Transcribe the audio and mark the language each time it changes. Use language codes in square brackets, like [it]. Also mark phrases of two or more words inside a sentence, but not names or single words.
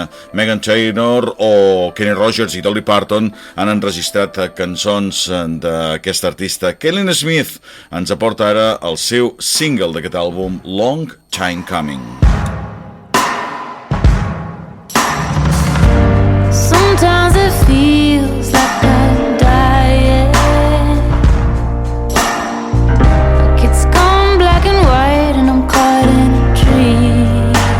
[ca] Meghan Trainor o Kenny Rogers i Dolly Parton han enregistrat cançons d'aquesta artista. Caitlin Smith ens aporta ara el seu single d'aquest àlbum, Long Time Coming. [en] Sometimes it feels like I'm dying, like it's gone black and white and I'm caught in a dream.